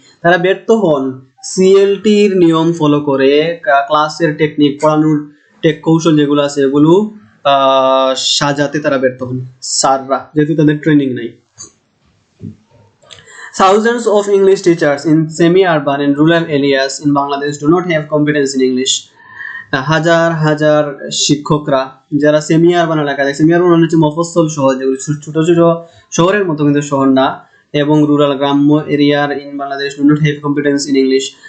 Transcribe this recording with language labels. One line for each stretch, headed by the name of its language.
Bangla: তারা ব্যর্থ হন CLT এর নিয়ম ফলো করে ক্লাসের টেকনিক, পড়ানোর কৌশল যেগুলো আছে এগুলো সাজাতে তারা ব্যর্থ হন স্যাররা, যেহেতু তাদের ট্রেনিং নাই।
English: Thousands of English teachers in semi-urban and rural areas in Bangladesh do not have competence in English.
Bangla: হাজার হাজার শিক্ষকরা যারা সেমি আরবান এলাকায়, সেমি আরবান হচ্ছে মফস্বল শহর, যেগুলো ছোট ছোট শহরের মতো কিন্তু শহর না, এবং রুরাল গ্রাম্য এরিয়ার
English: In Bangladesh do not have competence in English.